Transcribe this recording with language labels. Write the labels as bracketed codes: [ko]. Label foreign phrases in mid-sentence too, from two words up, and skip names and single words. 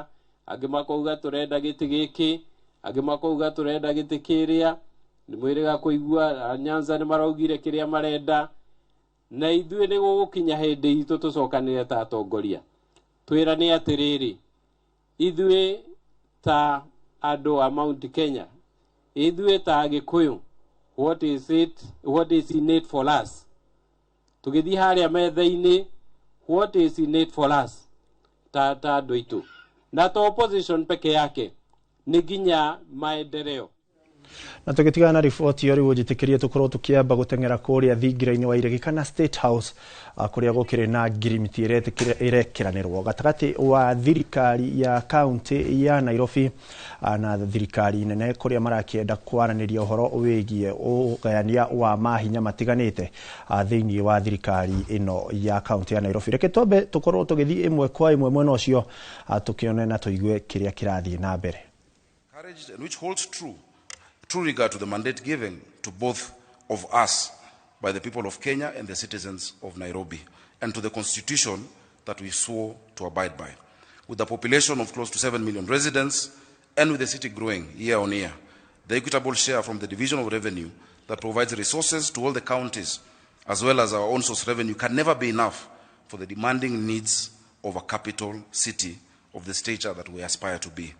[ki] angĩ makauga tũrenda gĩtĩ gĩkĩ, angĩ makauga tũrenda gĩtĩ kĩrĩa, nĩmwĩrĩga kũigua Nyanza nĩmaraugire kĩrĩa marenda, na ithuĩ nĩ gũgũkinya hĩndĩ itũ tũcokanĩre ta atongoria twĩrane atĩrĩrĩ, ithuĩ ta andũ a Mount Kenya, ithuĩ ta Gĩkũyũ, [en] what is innate for us? [ki] Tugĩthiĩ harĩa metha-inĩ, [en] what is innate for us? [ki] Ta andũ aitũ. Na ta opposition [sw] peke yake, [ki] nĩ nginya maendeleo. Na tũgĩtigana na riboti iyo rĩu njĩtĩkĩrie tũkorwo tũkĩamba gũteng'era kũrĩa thingira-inĩ wa iregi kana State House kũrĩa gũkĩrĩ na ngirimiti irekeranĩrwo gatagatĩ wa thirikari ya kaunti ya Nairobi na thirikari nene kũrĩa marakĩenda kwaranĩria ũhoro wĩgiĩ ũgayania wa mahinya matiganĩte thĩinĩ wa thirikari ĩno ya kaunti ya Nairobi. Reke twambe tũkorwo tũgĩthiĩ ĩmwe kwa ĩmwe mwena ũcio tũkĩone na tũigue kĩrĩa kĩrathiĩ na mbere. [en] Which holds true regard to the mandate given to both of us by the people of Kenya and the citizens of Nairobi, and to the constitution that we swore to abide by. With a population of close to 7 million residents, and with the city growing year on year, the equitable share from the division of revenue that provides resources to all the counties, as well as our own source revenue, can never be enough for the demanding needs of a capital city of the stature that we aspire to be.